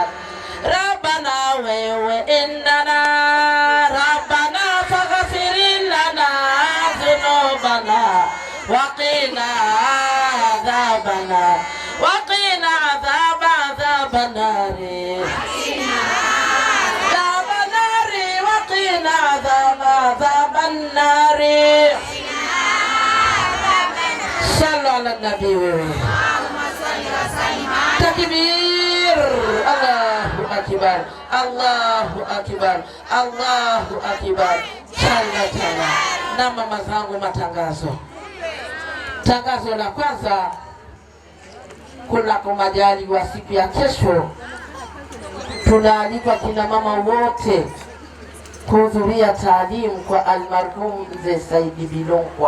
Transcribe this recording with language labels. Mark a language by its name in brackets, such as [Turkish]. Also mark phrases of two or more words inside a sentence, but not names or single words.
[Arabic] Rabbana wewe إننا ربنا فاغفر لنا ذنوبنا وقنا عذابنا وقنا عذاب النار عذاب النار وقنا عذاب النار. صلوا على النبي. تكبير. الله أكبر الله أكبر الله أكبر. Chala. [Swahili] Na mama zangu, matangazo. Tangazo la kwanza, kuna majaliwa siku ya kesho tunaalikwa kina mama wote kuhudhuria taalimu kwa almarhum Mzee Saidi Bilongwa.